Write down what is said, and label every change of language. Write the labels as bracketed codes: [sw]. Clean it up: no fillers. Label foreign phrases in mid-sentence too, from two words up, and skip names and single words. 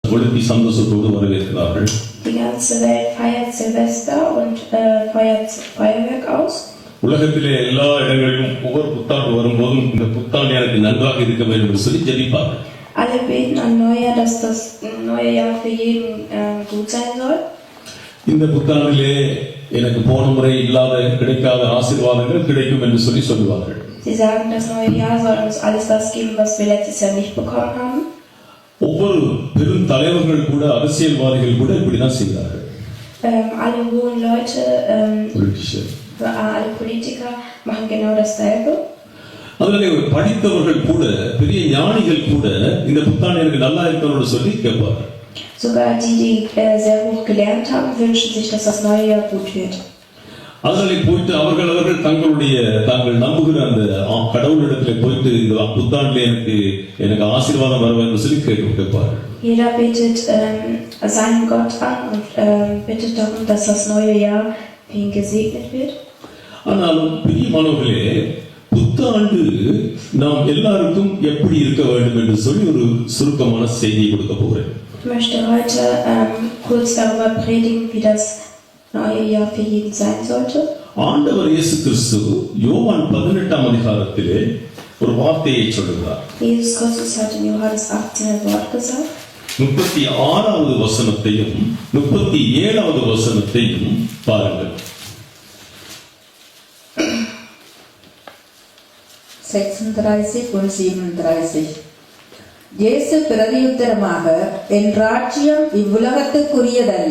[ta] கொளுத்தி சந்தோஷத்தோடு வரவேற்கிறார்கள். [de] Die ganze Welt feiert Silvester und feuert Feuerwerk aus. [ta] உலகத்திலே எல்லா இடங்களிலும் ஒவ்வொரு புத்தாண்டு வரும்போதும் இந்த புத்தாண்டு எனக்கு நன்றாக இருக்க வேண்டும் என்று சொல்லி ஜெபிப்பார்கள். [de] Alle beten an Neujahr, dass das neue Jahr für jeden gut sein soll. [ta] இந்த புத்தாண்டிலே எனக்கு போன முறை இல்லாத கிடைக்காத ஆசீர்வாதங்கள் கிடைக்கும் என்று சொல்லி சொல்லுவார்கள். [de] Sie sagen, das neue Jahr soll uns alles das geben, was wir letztes Jahr nicht bekommen haben. [ta] ஒவ்வொரு பெரும் தலைவர்கள் கூட அரசியல்வாதிகள் கூட இப்படிதான் செய்கிறார்கள். [de] Alle hohen Leute, alle Politiker machen genau dasselbe. [ta] அதனாலே படித்தவர்கள் கூட பெரிய ஞானிகள் கூட இந்த புத்தாண்டு எனக்கு நல்லா இருக்கணும்னு சொல்லி கேட்பார்கள். [de] Sogar die sehr hoch gelernt haben, wünschen sich, dass das neue Jahr gut wird. [ta] அதனாலே போயிட்டு அவர்கள் தாங்கள் நம்புகிற அந்த கடவுளிடத்திலே போயிட்டு இந்த புத்தாண்டிலே எனக்கு ஆசீர்வாதம் வர வேண்டும் சொல்லி கேட்பார்கள். [de] Jeder betet seinen Gott an und bittet darum, dass das neue Jahr für ihn gesegnet wird. [ta] ஆனாலும் பிரியமானவர்களே, புத்தாண்டு நாம் எல்லாருக்கும் எப்படி இருக்க வேண்டும் என்று சொல்லி ஒரு சுருக்கமான செய்தியை கொடுக்க போகிறேன். [de] Ich möchte heute kurz darüber predigen, wie das neue Jahr für jeden sein sollte. [ta] ஆண்டவர் இயேசு கிறிஸ்து யோவான் 18ஆம் அதிகாரத்திலே ஒரு வார்த்தையை சொல்கிறார். [de] Jesus Christus hat in Johannes 18 ein Wort gesagt. [ta] 36வது வசனத்தையும் 37வது வசனத்தையும் பாருங்கள். [de] 36 und 37. [ta] இயேசு பிரதியுத்தரமாக, என் ராஜ்யம் இவ்வுலகத்துக்குரியதல்ல.